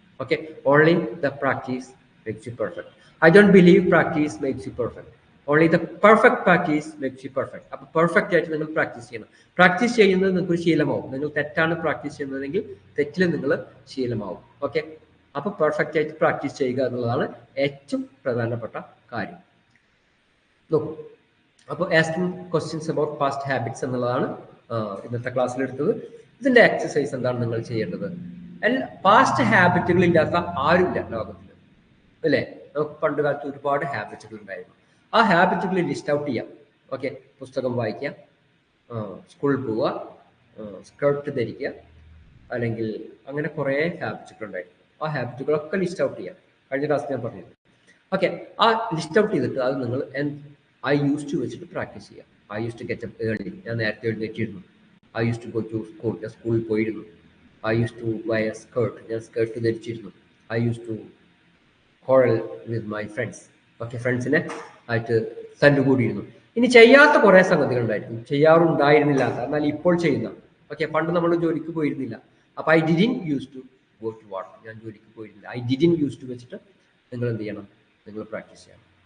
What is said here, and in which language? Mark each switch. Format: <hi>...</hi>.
<en>Okay, only the practice makes you perfect. I don't believe practice makes you perfect. Only the perfect practice makes you perfect.</en> <ml>അപ്പോൾ perfect ആയിട്ട് നിങ്ങൾ practice ചെയ്യണം. Practice ചെയ്യുന്നത് നിങ്ങൾക്ക് ശീലമാവും. നിങ്ങൾ തെറ്റാണ് പ്രാക്ടീസ് ചെയ്യുന്നതെങ്കിൽ തെറ്റിൽ നിങ്ങൾ ശീലമാവും. ഓക്കെ, അപ്പോൾ പെർഫെക്റ്റ് ആയിട്ട് പ്രാക്ടീസ് ചെയ്യുക എന്നുള്ളതാണ് ഏറ്റവും പ്രധാനപ്പെട്ട കാര്യം. നോക്കൂ, അപ്പോൾ asking questions about past habits എന്നുള്ളതാണ് ഇന്നത്തെ ക്ലാസ്സിൽ എടുത്തത്. ഇതിന്റെ എക്സസൈസ് എന്താണ് നിങ്ങൾ ചെയ്യേണ്ടത്? പാസ്റ്റ് ഹാബിറ്റുകൾ ഇല്ലാത്ത ആരുമില്ല ലോകത്തിൽ, അല്ലേ? നമുക്ക് പണ്ട് കാലത്ത് ഒരുപാട് ഹാബിറ്റുകൾ ഉണ്ടായിരുന്നു. ആ ഹാബിറ്റുകൾ ലിസ്റ്റ് ഔട്ട് ചെയ്യാം. ഓക്കെ, പുസ്തകം വായിക്കുക, സ്കൂളിൽ പോവുക, സ്കേർട്ട് ധരിക്കുക, അല്ലെങ്കിൽ അങ്ങനെ കുറേ ഹാബിറ്റുകൾ ഉണ്ടായിരുന്നു. ആ ഹാബിറ്റുകളൊക്കെ ലിസ്റ്റ് ഔട്ട് ചെയ്യാം. കഴിഞ്ഞ ക്ലാസ് ഞാൻ പറഞ്ഞത്. ഓക്കെ, ആ ലിസ്റ്റ് ഔട്ട് ചെയ്തിട്ട് അത് നിങ്ങൾ</ml> <en>I use to</en> <ml>വെച്ചിട്ട് പ്രാക്ടീസ് ചെയ്യാം.</ml> <en>I use to get up early,</en> <ml>ഞാൻ നേരത്തെ എഴുന്നേറ്റിരുന്നു.</ml> <en>I use to go to school,</en> <ml>ഞാൻ സ്കൂളിൽ പോയിരുന്നു.</ml> <en>I use to buy a skirt,</en> <ml>ഞാൻ skirt ധരിച്ചിരുന്നു.</ml> <en>I use to quarrel with my friends.</en> <ml>Okay, ഫ്രണ്ട്സിനെ ആയിട്ട് തല്ലുകൂടിയിരുന്നു. ഇനി ചെയ്യാത്ത കുറേ സംഗതികൾ ഉണ്ടായിരിക്കും, ചെയ്യാറുണ്ടായിരുന്നില്ലാത്ത, എന്നാൽ ഇപ്പോൾ ചെയ്യുന്ന. ഓക്കെ, പണ്ട് നമ്മൾ ജോലിക്ക് പോയിരുന്നില്ല, അപ്പൊ</ml> <en>I didn't use to go to work,</en> <ml>ഞാൻ ജോലിക്ക് പോയിരുന്നില്ല.</ml> <en>I didn't use to</en> <ml>വെച്ചിട്ട് നിങ്ങൾ എന്ത് ചെയ്യണം? നിങ്ങൾ പ്രാക്ടീസ് ചെയ്യണം.</ml>